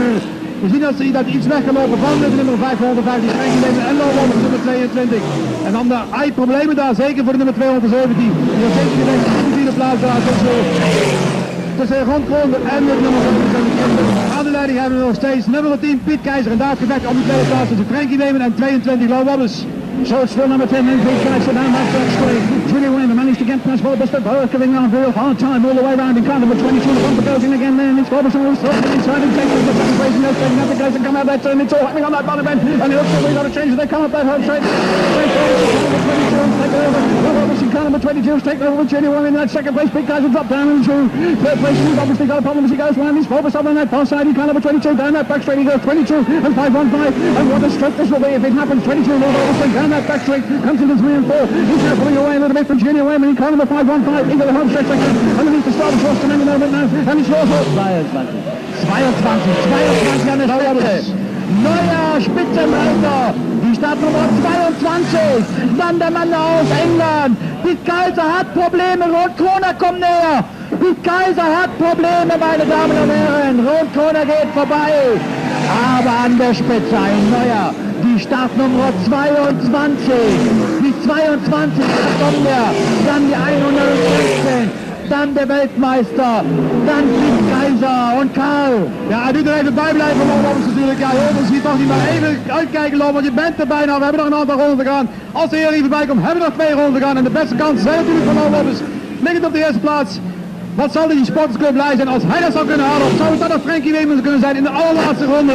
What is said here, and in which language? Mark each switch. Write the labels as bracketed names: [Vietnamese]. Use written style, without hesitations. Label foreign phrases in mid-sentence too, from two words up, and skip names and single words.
[Dutch] We zien dat hij iets weggelopen van de nummer 515, Frankie Weeman en Lau Wobbes nummer 22. En dan de problemen daar, zeker voor de nummer 217. Die er zeker gevecht op de vierde plaats daar tussen Ron Kroner en de nummer 27. Aan de leiding hebben we nog steeds nummer 10 Piet Keizer. En daar het gevecht op de tweede plaats tussen Frankie Weeman en 22 Lau Wobbes. [English] So it's still number 10, then Pete Kaiser down that back straight. Julie Wayman managed to get past Wobbes, but both giving on a real hard time all the way around in car number 22. The bumper goes in again there, and it's Wobbes who will throw it inside and takes the second place, and they're taking up the guys and come out that turn. It's all happening on that bottom end, and it looks like we've got to change it. They come up that home straight. Wobbes in car number 22 is taking over with Julie Wayman in that second place. Pete Kaiser dropped down into third place. He's obviously got a problem as he goes around. He's Wobbes up on that far side in car number 22. Down that back straight he goes 22 and 515. And what a stroke this will be if it happens. 22 Wobbes down that back straight. Comes into 3 and 4. He's now pulling away a little bit from Junior Wayman in car number 515 into the home stretch section. Underneath the start of Frost and in the moment now. And it's Rosso. [German] 22 an der Spitze. Neuer Spitzenreiter. Die Startnummer 22. Dann der Mann aus England. Pete Kaiser hat Probleme. Ron Kroner kommt näher. Pete Kaiser hat Probleme, meine Damen und Herren. Ron Kroner geht vorbei. Aber an der Spitze ein neuer. Die Startnummer 22, die 22, da kommt er, dann die 116, dann der Weltmeister, dann Pete Kaiser und Karl. [Dutch] Ja, hij doet er even bij blijven, Wobbes natuurlijk. Ja, jongens, ziet toch niet maar even uitkijken lopen, want je bent er bijna. We hebben nog een aantal ronden te gaan. Als de heer hier voorbij komt, hebben we nog 2 ronden te gaan. En de beste kansen zijn natuurlijk van Wobbes. Liggend op de eerste plaats. Wat zal die sportersclub blij zijn als hij dat zou kunnen halen? Of zou het dan nog Frankie Weeman kunnen zijn in de allerlaatste ronde?